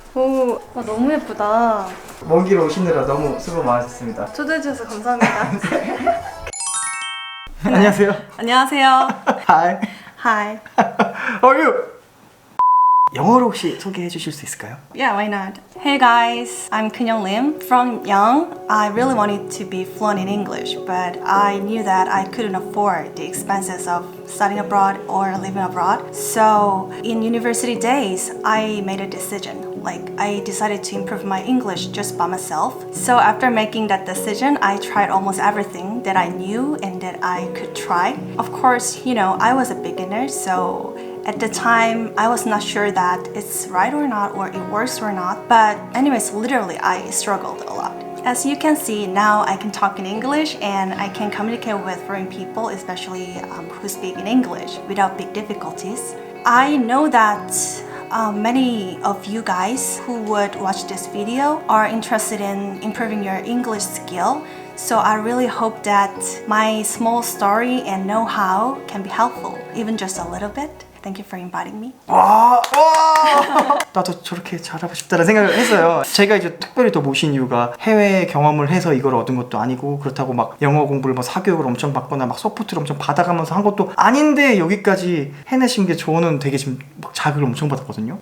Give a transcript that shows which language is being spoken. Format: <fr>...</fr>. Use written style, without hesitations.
<ko>오, 너무 예쁘다. 먼 길 오시느라 너무 수고 많으셨습니다. 초대해 주셔서 감사합니다. 안녕하세요. 안녕하세요.</ko> <en>Hi. Hi. How are you?</en> <ko>영어로 혹시 소개해 주실 수 있을까요?</ko> <en>Yeah, why not? Hey guys, I'm Kyung Lim. From young, I really wanted to be fluent in English, but I knew that I couldn't afford the expenses of studying abroad or living abroad. So, in university days, I made a decision. I decided to improve my English just by myself. So after making that decision, I tried almost everything that I knew and that I could try. Of course, I was a beginner, so at the time, I was not sure that it's right or not, or it works or not. But anyways, literally, I struggled a lot. As you can see, now I can talk in English and I can communicate with foreign people, especially who speak in English, without big difficulties. I know that many of you guys who would watch this video are interested in improving your English skill. So I really hope that my small story and know-how can be helpful, even just a little bit. Thank you for inviting me.</en> <ko>와! 나도 저렇게 잘하고 싶다는 생각을 했어요. 제가 이제 특별히 더 모신 이유가 해외 경험을 해서 이걸 얻은 것도 아니고, 그렇다고 막 영어 공부를 뭐 사교육을 엄청 받거나 막 소프트를 엄청 받아가면서 한 것도 아닌데 여기까지 해내신 게 저는 되게 지금 막 자극을 엄청 받았거든요.</ko>